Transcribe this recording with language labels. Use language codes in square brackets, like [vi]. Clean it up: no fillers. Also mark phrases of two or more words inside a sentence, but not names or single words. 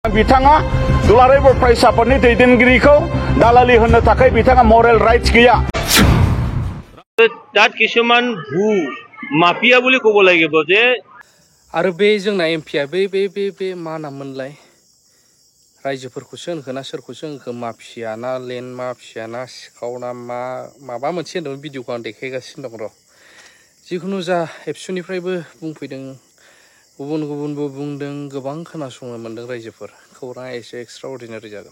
[brx] बिथाङा दुलाराय बर' फरायसा आफादनि दैदेनगिरिखौ दालालि होनो थाखाय बिथाङा [en] moral rights [brx] गैया। [as] তাত কিছুমান ভূ মাফিয়া বুলি ক'ব লাগিব যে [brx] आरो बे जोंना एमपिया बे मा नाममोनलाय रायजोफोरखौसो होनखोना सोरखौसो होनखो माफिया ना [en] land mafia [brx] ना सिखाव ना माबा मोनसे होनदोंमोन भिडिअखौ आं देखायगासिनो दं र'। जिखुनु जा एबसुनिफ्रायबो बुंफैदों गुबुनबो बुंदों गोबां खोनासंनो मोन्दों रायजोफोर खौराङा एसे [en] extra ordinary [brx] जागोन।